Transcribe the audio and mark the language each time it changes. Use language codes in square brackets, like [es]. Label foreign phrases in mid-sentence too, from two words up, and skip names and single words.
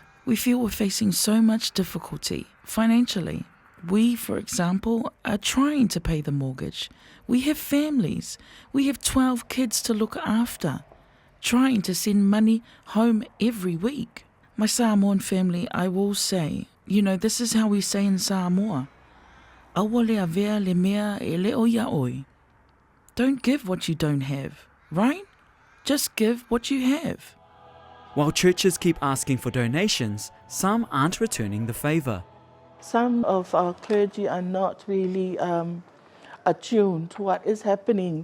[en] We feel we're facing so much difficulty financially. We, for example, are trying to pay the mortgage. We have families. We have 12 kids to look after, trying to send money home every week. My Samoan family, I will say, this is how we say in Samoa, [sm] awa le avea le mea e leo ia oi. [en] Don't give what you don't have, right? Just give what you have. While churches keep asking for donations, some aren't returning the favour. Some of our clergy are not really attuned to what is happening.